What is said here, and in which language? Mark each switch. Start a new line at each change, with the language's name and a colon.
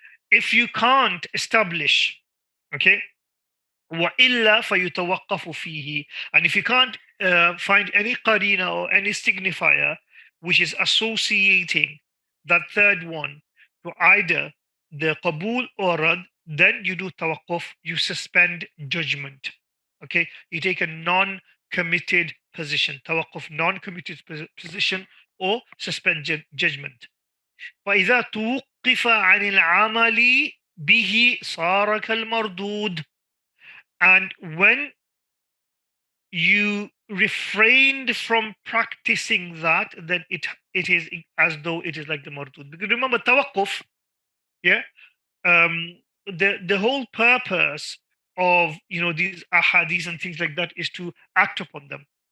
English: If you can't establish, okay,
Arabic: وَإِلَّا فَيُتَوَقَّفُ فِيهِ,
English: and if you can't find any qarina or any signifier which is associating that third one to either the qabul or rad, then you do tawaqquf, you suspend judgment. Okay, you take a non-committed position, tawaqquf, non-committed position, or suspend judgment.
Arabic: فإذا توقف عن العمل به صار كالمردود.
English: And when you refrained from practicing that, then it is as though it is like the mardud. Because remember, tawaqquf, yeah, the whole purpose of these ahadith and things like that is to act upon them.